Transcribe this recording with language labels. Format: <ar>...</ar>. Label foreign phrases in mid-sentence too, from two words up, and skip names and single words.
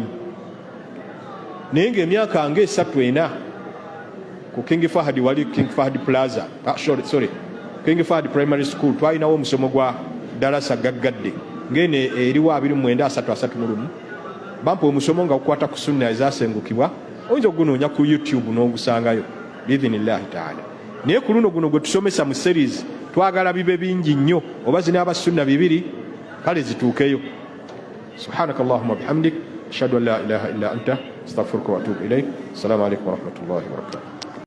<lg>Naye ng'emyaka nga 3-4 ku King Fahd, wali King Fahd Plaza, King Fahd Primary School, twalinawo omusomo gwa darasa gaggadde ng'eno eriwo 29-31, bampa omusomo nga gukwata ku sunna ezasengukibwa. Oyinza ogunoonya ku YouTube n'ogusangayo</lg> <ar>بإذن الله تعالى.</ar> <lg>Naye ku luno guno gwe tusomesa mu series, twagala bibe bingi nnyo, oba zinaaba sunna 2, kale zituukeyo.</lg> <ar>سبحانك اللهم وبحمدك أشهد أن لا إله إلا أنت أستغفرك وأتوب إليك. السلام عليكم ورحمة الله وبركاته.</ar>